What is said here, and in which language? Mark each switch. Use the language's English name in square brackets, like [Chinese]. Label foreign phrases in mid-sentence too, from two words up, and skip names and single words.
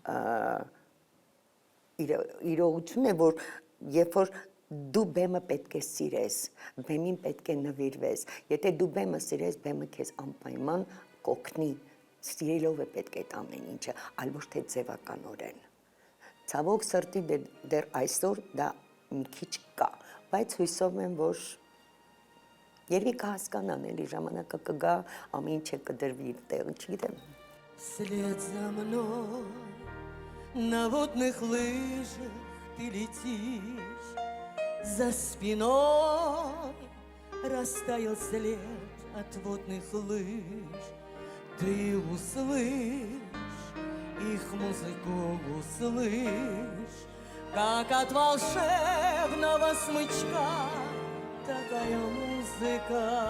[Armenian] իրողություն է, որ երբ որ դու բեմը պետք է սիրես, բեմին պետք է նվիրվես, եթե դու բեմը սիրես, բեմը քեզ անպայման կօգնի, սիրելով է պետք է այդ ամեն ինչը, այլ ոչ թե ձևականորեն։ Ցավոք սրտի դեռ այսօր դա մի քիչ կա, բայց հույսով եմ, որ երևի կհասկանան, էլի ժամանակը կգա, ամեն ինչը կդրվի իր տեղ, չգիտեմ։ [Russian] Вслед за мной на водных лыжах ты летишь, за спиной растаял след от водных лыж. Ты услышь их музыку, услышь, как от волшебного смычка, такая музыка.